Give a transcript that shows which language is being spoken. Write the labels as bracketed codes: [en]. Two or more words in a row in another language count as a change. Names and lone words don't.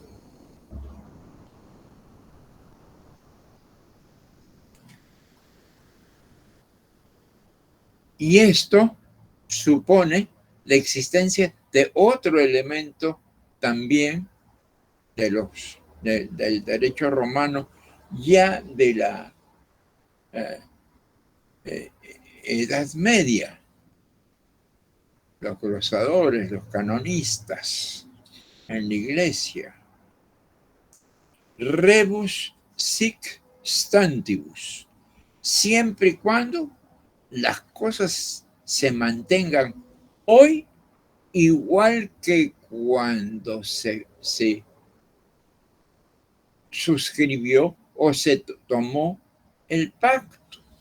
[es] Y esto supone la existencia de otro elemento también del derecho romano, ya de la Edad Media, los glossadores, los canonistas en la iglesia. [la] Rebus sic stantibus, [es] siempre y cuando las cosas se mantengan hoy igual que cuando se suscribió o se tomó el pacto.